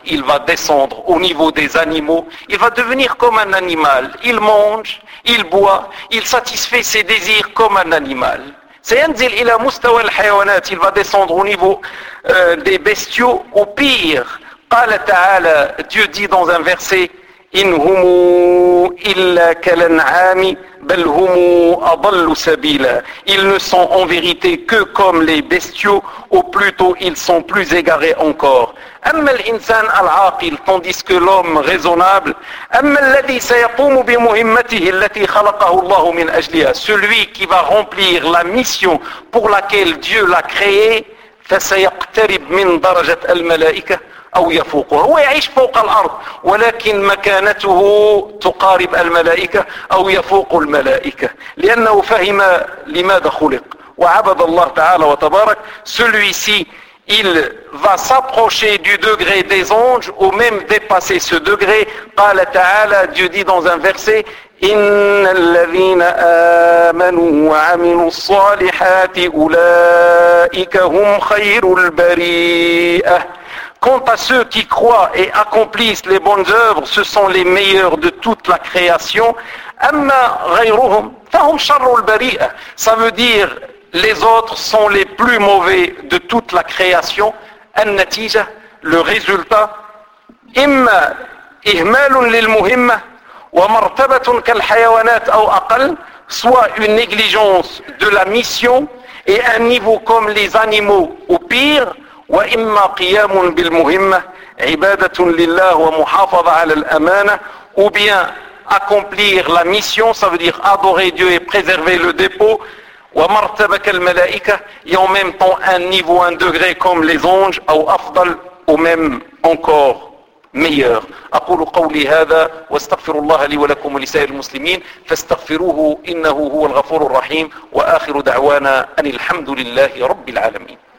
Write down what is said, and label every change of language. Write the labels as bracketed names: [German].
[French] Il va descendre au niveau des animaux. Il va devenir comme un animal. Il mange, il boit, il satisfait ses désirs comme un animal. [Arabic] سَيَنْزِلْ إِلَى مُسْتَوَى الْحَيَوَانَاتِ. [French] Il va descendre au niveau des bestiaux, au pire. [Arabic] قَالَ تَعَالَى. [French] Dieu dit dans un verset, [Arabic] إن هم إلا كالأنعام بل هم أضل سبيلا. [French] Ils ne sont en vérité que comme les bestiaux, ou plutôt ils sont plus égarés encore. [Arabic] أما الإنسان العاقل, [French] tandis que l'homme raisonnable, [Arabic] أما الذي سيقوم بمهمته التي خلقه الله من أجلها, [French] celui qui va remplir la mission pour laquelle Dieu l'a créé, [Arabic] فسيقترب من درجة الملائكة أو يفوقه. هو يعيش فوق الأرض ولكن مكانته تقارب الملائكة أو يفوق الملائكة, لأنه فهم لماذا خلق وعبد الله تعالى وتبارك. [French] Celui-ci, il va s'approcher du degré des anges ou même dépasser ce degré. [Arabic] قال تعالى, [French] Dieu dit dans un verset, [Arabic] إِنَّ الَّذِينَ آمَنُوا وَعَمِلُوا الصَّالِحَاتِ أُولَٰئِكَ هُمْ خَيْرُ الْبَرِيَةِ. [French] Quant à ceux qui croient et accomplissent les bonnes œuvres, ce sont les meilleurs de toute la création. [Arabic] أَمَّا غَيْرُهُمْ فَهُمْ شَرُّ الْبَرِيَةِ. [French] Ça veut dire, les autres sont les plus mauvais de toute la création. [Arabic] النَّتِيجَة, [French] le résultat. [Arabic] إِمَّا إِهْمَالٌ لِلْمُهِمَّةِ وَمَرْتَبَةٌ كَالْحَيَوَانَاتِ أَوْ أَقَلٌ, [French] soit une négligence de la mission et un niveau comme les animaux ou pire, [Arabic] وَإِمَّا قِيَامٌ بِالْمُهِمَّةِ عِبَادَةٌ لِلَّهِ وَمُحَافَظَةٌ عَلَى الْأَمَانَةِ, [French] ou bien accomplir la mission, ça veut dire adorer Dieu et préserver le dépôt, [Arabic] وَمَرْتَبَةَ الْمَلَائِكَةِ, [French] et en même temps un niveau, un degré comme les anges, [Arabic] أَوْ أَفْضَلٌ, [French] ou même encore meilleur. [Arabic] أقول قولي هذا واستغفر الله لي ولكم ولسائر المسلمين فاستغفروه إنه هو الغفور الرحيم وآخر دعوانا أن الحمد لله رب العالمين.